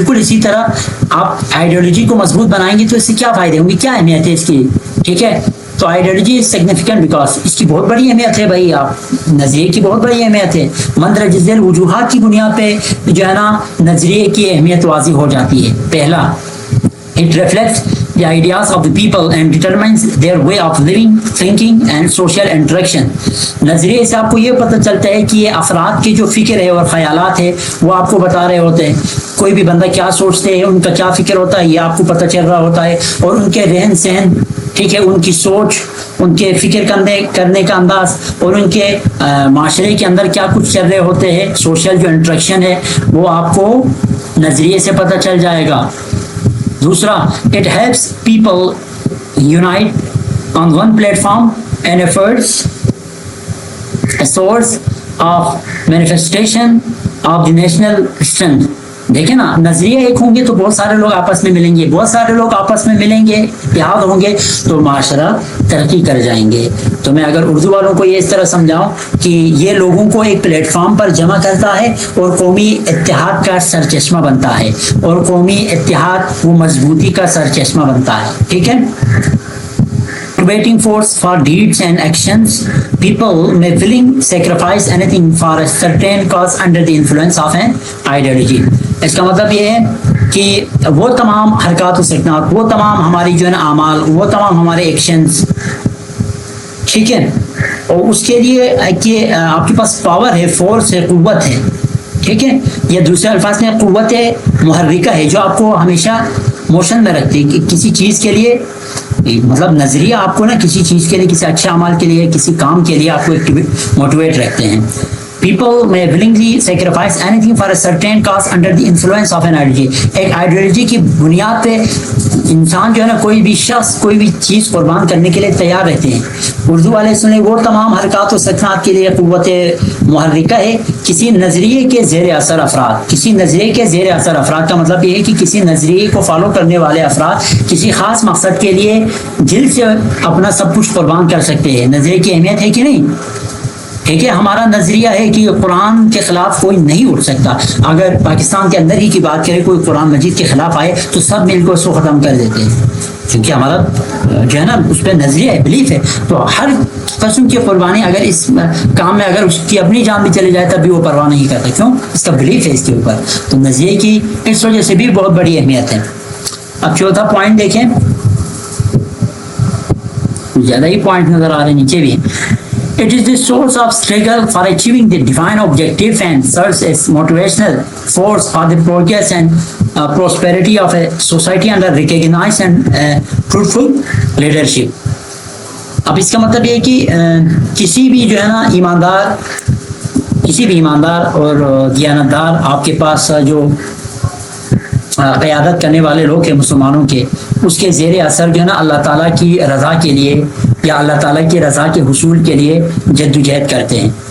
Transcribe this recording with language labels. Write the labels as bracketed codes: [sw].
[ur] بالکل اسی طرح آپ آئیڈیالوجی کو مضبوط بنائیں گے تو اس سے کیا فائدے ہوں گے, کیا اہمیت ہے اس کی, ٹھیک ہے. تو [en] ideology is significant because [ur] اس کی بہت بڑی اہمیت ہے بھائی, آپ نظریے کی بہت بڑی اہمیت ہے. مندرجہ ذیل وجوہات کی بنیاد پہ جو ہے نا نظریے کی اہمیت واضح ہو جاتی ہے. پہلا, [en] it reflects the ideas of the people and determines their way of living, thinking and social interaction. [ur] نظریے سے آپ کو یہ پتہ چلتا ہے کہ یہ افراد کے جو فکر ہے اور خیالات ہے وہ آپ کو بتا رہے ہوتے ہیں. کوئی بھی بندہ کیا سوچتے ہیں, ان کا کیا فکر ہوتا ہے, یہ آپ کو پتہ چل رہا ہوتا ہے. اور ان کے رہن سہن, ٹھیک ہے, ان کی سوچ, ان کے فکر کرنے کا انداز, اور ان کے معاشرے کے اندر کیا کچھ چل رہے ہوتے ہیں, سوشل جو انٹریکشن ہے وہ آپ کو نظریے سے پتہ چل جائے گا. دوسرا, [en] it helps people unite on one platform and efforts a source of manifestation of the national strength. [ur] دیکھیں نا, نظریے ایک ہوں گے تو بہت سارے لوگ آپس میں ملیں گے, بہت سارے لوگ آپس میں ملیں گے, اتحاد ہوں گے تو معاشرہ ترقی کر جائیں گے. تو میں اگر اردو والوں کو یہ اس طرح سمجھاؤں کہ یہ لوگوں کو ایک پلیٹ فارم پر جمع کرتا ہے اور قومی اتحاد کا سر چشمہ بنتا ہے, اور قومی اتحاد وہ مضبوطی کا سر چشمہ بنتا ہے, ٹھیک ہے. [en] motivating force for deeds and actions. People may willing sacrifice anything for a certain cause under the influence of an ideology. [ur] اس کا مطلب یہ ہے کہ وہ تمام حرکات و سکنات، وہ تمام ہماری جو ہے نا اعمال، وہ تمام ہمارے ایکشنز، ٹھیک ہے، اور اس کے لیے کہ آپ کے پاس پاور ہے، فورس ہے، قوت ہے، ٹھیک ہے، یا دوسرے الفاظ میں قوت محرکہ ہے جو آپ کو ہمیشہ موشن میں رکھتی ہے کہ کسی چیز کے لیے، مطلب نظریہ آپ کو نا کسی چیز کے لیے، کسی اچھے اعمال کے لیے، کسی کام کے لیے آپ کو موٹیویٹ رکھتے ہیں. [en] People may willingly sacrifice anything for a certain cause under the influence of an ideology. [ur] ایک آئیڈیالوجی کی بنیاد پہ انسان جو ہے نا کوئی بھی شخص کوئی بھی چیز قربان کرنے کے لیے تیار رہتے ہیں. اردو والے سنے وہ تمام حرکات و سکنات کے لیے قوت محرکہ ہے کسی نظریے کے زیر اثر افراد. کسی نظریے کے زیر اثر افراد کا مطلب یہ ہے کہ کسی نظریے کو فالو کرنے والے افراد کسی خاص مقصد کے لیے دل سے اپنا سب کچھ قربان کر سکتے ہیں. نظریے کی اہمیت ہے کہ نہیں؟ ٹھیک ہے، ہمارا نظریہ ہے کہ قرآن کے خلاف کوئی نہیں اٹھ سکتا. اگر پاکستان کے اندر ہی کی بات کرے کوئی قرآن مجید کے خلاف آئے تو سب مل کر اس کو ختم کر دیتے ہیں، کیونکہ ہمارا جو ہے نا اس پہ نظریہ ہے، بلیف ہے. تو ہر قسم کی قربانی اگر اس کام میں اگر اس کی اپنی جان بھی چلی جائے تب بھی وہ پرواہ نہیں کرتا. کیوں؟ اس کا بلیف ہے اس کے اوپر. تو نظریے کی اس وجہ سے بھی بہت بڑی اہمیت ہے. اب چوتھا پوائنٹ دیکھیں، زیادہ ہی پوائنٹ نظر آ رہے ہیں نیچے بھی. [en] It is the source of struggle for achieving the divine objective and serves as motivational force for the progress and prosperity of a society under recognized and fruitful leadership. [ur] اب اس کا مطلب یہ ہے کہ کسی بھی جو ہے نا ایماندار، کسی بھی ایماندار اور دیانتدار آپ کے پاس جو قیادت کرنے والے لوگ ہیں مسلمانوں کے، اس کے زیر اثر جو ہے نا اللہ تعالیٰ کی رضا کے لیے یا اللہ تعالیٰ کی رضا کے حصول کے لیے جدوجہد کرتے ہیں.